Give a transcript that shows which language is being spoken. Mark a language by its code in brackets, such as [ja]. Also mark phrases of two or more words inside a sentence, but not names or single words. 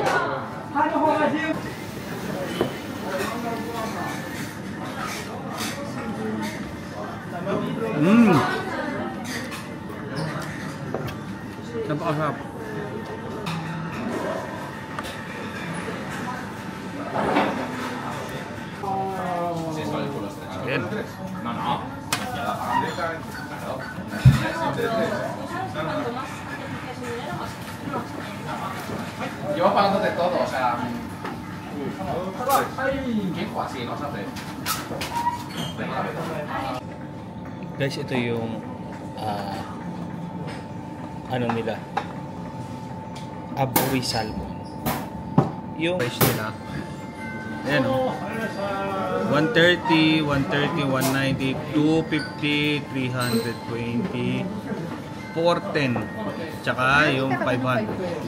[tl] Napakasarap. Ayan. [es] Yo hablando de todo, o sea, ¿quién fue así? No sé. [tl] Guys, ito yung ano nila, aburi salmon. Yung price nila, ayan, 130, 130, 190, 250, 320, 410, tsaka yung 500.